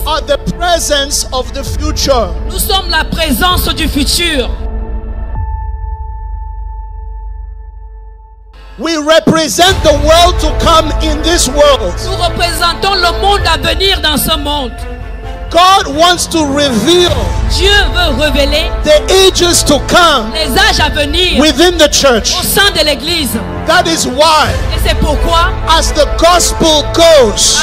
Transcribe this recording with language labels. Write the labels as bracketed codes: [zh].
[en] are the presence of the future. [fr] nous sommes la présence du futur. [en] We represent the world to come in this world. [fr] Nous représentons le monde à venir dans ce monde. [en] God wants to reveal [fr] Dieu veut révéler [en] the ages to come [fr] les âges à venir [en] within the church. [fr] au sein de l'Église. [en] That is why, [fr] Et c'est pourquoi, [en] as the gospel goes,